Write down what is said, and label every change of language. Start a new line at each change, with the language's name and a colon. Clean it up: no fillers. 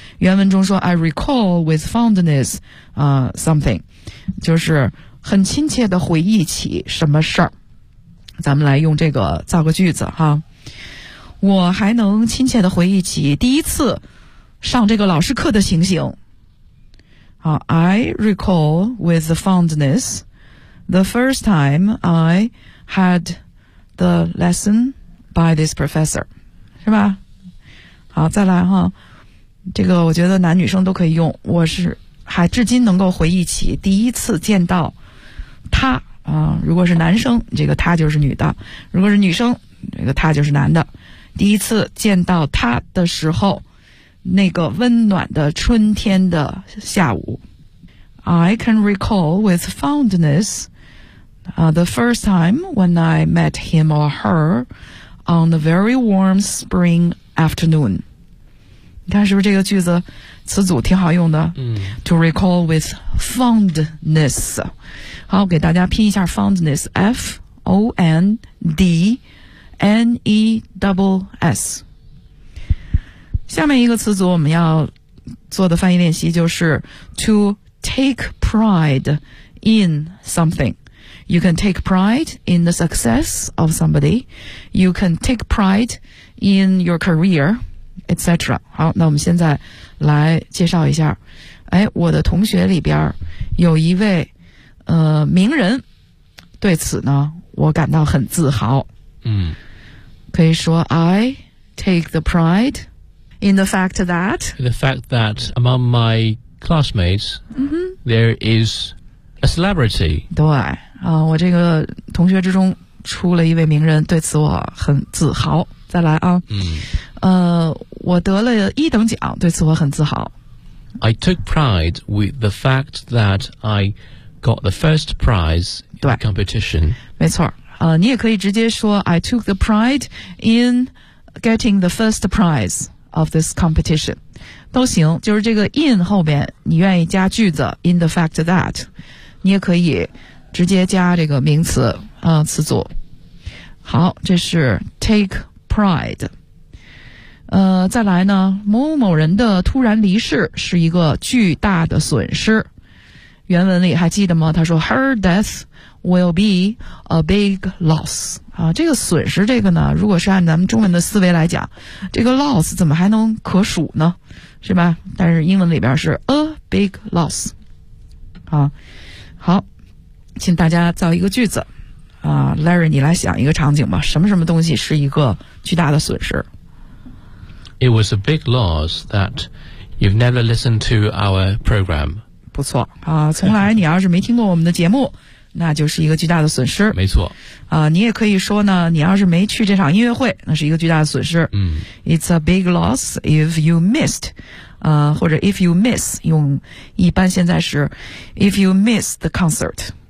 Chinese: 原文中说
English: I recall with fondness something，
Chinese: 就是很亲切的回忆起什么事儿。咱们来用这个造个句子哈。我还能亲切的回忆起第一次上这个老师课的情形。
English: 好， I recall with fondness the first time I had the lesson by this professor.
Chinese: 是吧？好，再来哈。这个我觉得男女生都可以用。我是还至今能够回忆起第一次见到他啊，如果是男生，这个他就是女的；如果是女生，这个他就是男的。第一次见到他的时候，那个温暖的春天的下午。
English: I can recall with fondness, the first time when I met him or her on a very warm spring afternoon.
Chinese: 你看是不是这个句子词组挺好用的、嗯、
English: To recall with fondness.
Chinese: 好，给大家拼一下
English: fondness, F-O-N-D-N-E-S-S。
Chinese: 下面一个词组我们要做的翻译练习就是
English: to take pride in something. You can take pride in the success of somebody. You can take pride in your career, etc.
Chinese: 好，那我们现在来介绍一下。哎，我的同学里边有一位名人，对此呢我感到很自豪。嗯，可以说
English: I take the pride in the fact that among my classmates、 mm-hmm. there is a celebrity.
Chinese: 对、我这个同学之中出了一位名人，对此我很自豪。再来啊、嗯、我得了一等奖，对此我很自豪。
English: I took pride with the fact that I got the first prize in competition.
Chinese: 没错、你也可以直接说
English: I took the pride in getting the first prizeof this competition
Chinese: 都行，就是这个 in 后边你愿意加句子
English: in the fact that，
Chinese: 你也可以直接加这个名词、词组。好，这是 take pride。再来呢，某某人的突然离世是一个巨大的损失，原文里还记得吗？他说
English: her death will be a big loss。
Chinese: 啊，这个损失这个呢，如果是按咱们中文的思维来讲，这个 loss 怎么还能可数呢？是吧？但是英文里边是
English: a big loss。
Chinese: 啊，好，请大家造一个句子。啊 ，Larry， 你来想一个场景吧。什么什么东西是一个巨大的损失
English: ？It was a big loss that you've never listened to our program。
Chinese: 不错啊，从来你要是没听过我们的节目。那就是一个巨大的损失。没错。你也可以说呢，你要是没去这场音乐会，那是一个巨大的损失。嗯。
English: It's a big loss if you missed,
Chinese: 或者
English: if you miss,
Chinese: 用一般现在是
English: if you miss the concert。